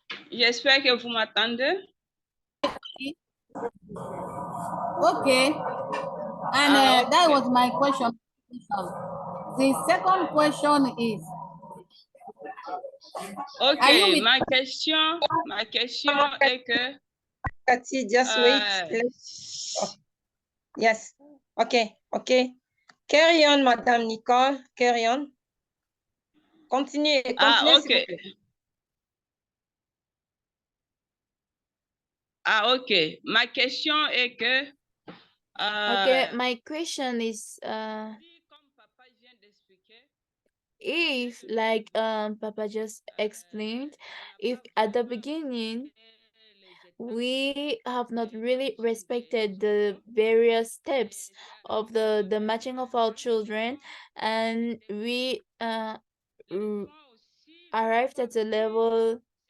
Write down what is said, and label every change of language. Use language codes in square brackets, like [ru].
[fr] J'espère que vous m'entendez. [en] Okay. And that was my question. The second question is, Ok, are you with- [fr] ma question est que [en] Cathy, just wait. Yes. Okay. Carry on, Madame Nicole. Carry on. [fr] Continuez, Ah, s'il vous [en] ok. [fr] plaît. Ah, ok. Ma question est que [en] Okay, my question is, [fr] comme papa vient d'expliquer, [en] if like Papa just explained, if at the beginning we have not really respected the various steps of the matching of our children, and we arrived at a level